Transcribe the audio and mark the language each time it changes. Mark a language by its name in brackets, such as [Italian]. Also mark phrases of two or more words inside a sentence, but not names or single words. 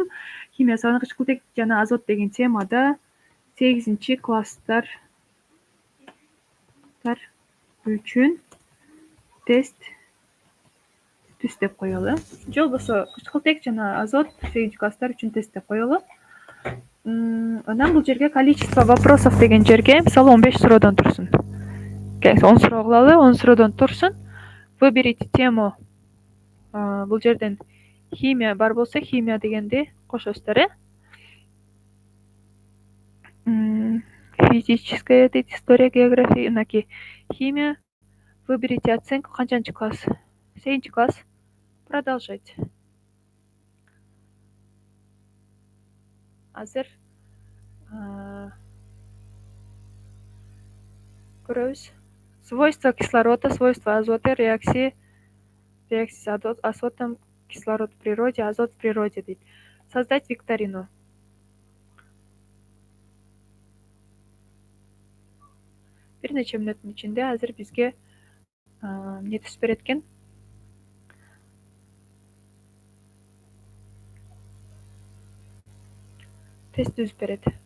[Kyrgyz] Химия сабагынан кычкылтек жана азот деген темада 8-класстар үчүн тест түз деп коелу. Же болбосо кычкылтек жана азот 8-класстар үчүн тест деп коелу. Анан бул жерге [Russian] количество вопросов [Kyrgyz] деген жерге мисалы 15 суроодон турсун. 10 суроо кылалы, 10 суроодон турсун. [Russian] Выберите тему. [Kyrgyz] Бул жерден химия бар болсо химия дегенди кошосуздар, Физическая дейт, история, география, мынакей химия. [Russian] Выберите оценку. [Kyrgyz] Канчанчы класс? 8 класс. Продолжать. Азыр көрөбүз. [Russian] Свойства кислорода, свойства азота, реакция с азотом, кислород в природе, азот в природе дейт. Создать викторину. [Kyrgyz] Бир нече мүнөттүн ичинде азыр бизге эмне түзүп берет экен? Тест түзүп берет.